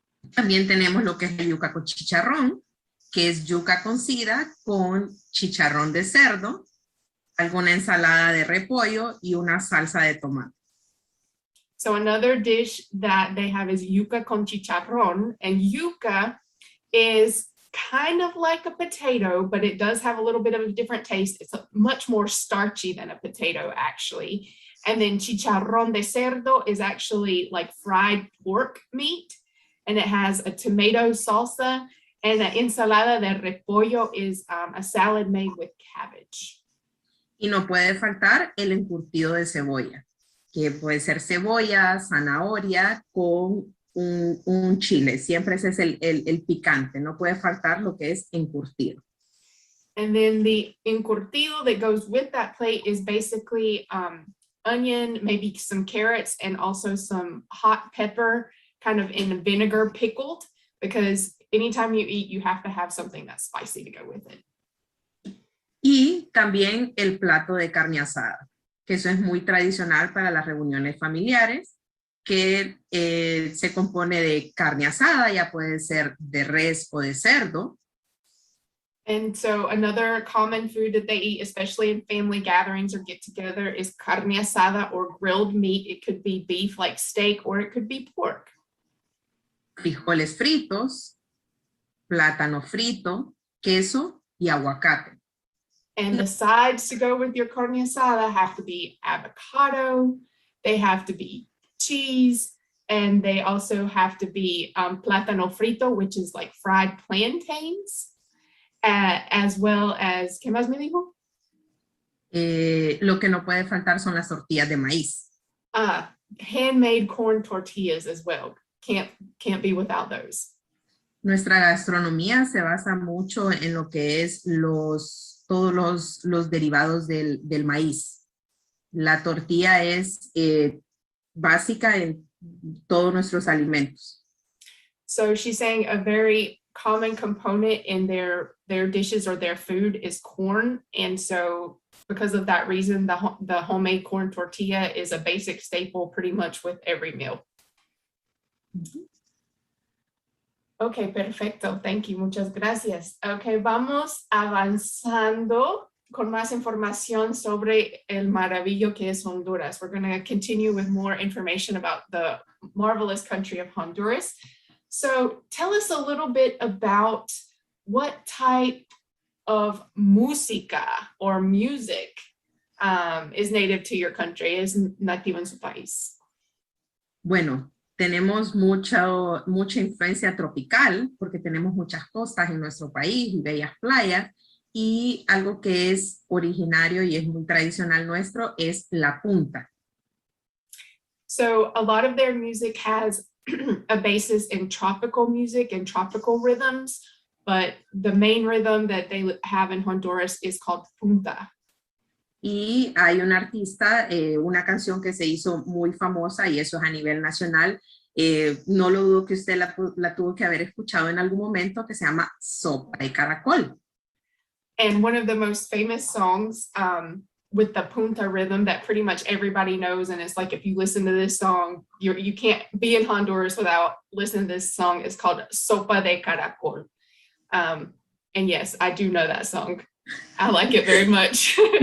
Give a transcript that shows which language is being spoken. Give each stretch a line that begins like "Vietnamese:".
Spanish: También tenemos lo que es la yuca con chicharrón, que es yuca cocida con chicharrón de cerdo, alguna ensalada de repollo y una salsa de tomate.
English: So another dish that they have is yuca con chicharrón, and yuca is kind of like a potato, but it does have a little bit of a different taste. It's much more starchy than a potato, actually. And then chicharrón de cerdo is actually like fried pork meat, and it has a tomato salsa, and an
Spanish: ensalada de repollo
English: is a salad made with cabbage.
Spanish: Y no puede faltar el encurtido de cebolla, que puede ser cebolla, zanahoria con un chile. Siempre ese es el picante. No puede faltar lo que es encurtido.
English: And then the encurtido that goes with that plate is basically onion, maybe some carrots, and also some hot pepper kind of in vinegar pickled, because anytime you eat, you have to have something that's spicy to go with it.
Spanish: Y también el plato de carne asada, que eso es muy tradicional para las reuniones familiares, que se compone de carne asada, ya puede ser de res o de cerdo.
English: And so another common food that they eat, especially in family gatherings or get together, is carne asada or grilled meat. It could be beef like steak, or it could be pork.
Spanish: Frijoles fritos, plátano frito, queso y aguacate.
English: And the sides to go with your carne asada have to be avocado, they have to be cheese, and they also have to be plátano frito, which is like fried plantains, as well as,
Spanish: ¿qué más me dijo? Lo que no puede faltar son las tortillas de maíz.
English: Handmade corn tortillas as well. Can't be without those.
Spanish: Nuestra gastronomía se basa mucho en lo que es todos los derivados del maíz. La tortilla es básica en todos nuestros alimentos.
English: So she's saying a very common component in their dishes or their food is corn, and so because of that reason, the homemade corn tortilla is a basic staple pretty much with every meal.
Spanish: Ok, perfecto.
English: Thank you.
Spanish: Muchas gracias. Ok, vamos avanzando con más información sobre el maravillo que es Honduras.
English: We're going to continue with more information about the marvelous country of Honduras. So tell us a little bit about what type of música or music is native to your country,
Spanish: is nativo en su país. Bueno, tenemos mucha influencia tropical porque tenemos muchas costas en nuestro país y bellas playas, y algo que es originario y es muy tradicional nuestro es la punta.
English: So a lot of their music has a basis in tropical music and tropical rhythms, but the main rhythm that they have in Honduras is called punta.
Spanish: Y hay un artista, una canción que se hizo muy famosa, y eso es a nivel nacional. No lo dudo que usted la tuvo que haber escuchado en algún momento, que se llama Sopa de Caracol.
English: And one of the most famous songs with the punta rhythm that pretty much everybody knows, and it's like if you listen to this song, you can't be in Honduras without listening to this song, is called Sopa de Caracol. And yes, I do know that song. I like it very much.